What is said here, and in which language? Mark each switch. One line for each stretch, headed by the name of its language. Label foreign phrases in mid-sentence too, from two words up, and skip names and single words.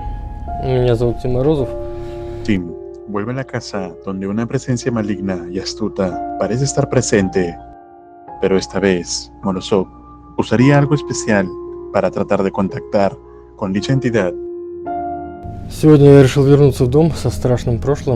Russian: Меня зовут Тим Морозов.
Spanish: Tim vuelve a la casa donde una presencia maligna y astuta parece estar presente, pero esta vez Morozov usaría algo especial para tratar de contactar con dicha entidad.
Russian: Сегодня я решил вернуться в дом со страшным прошлым.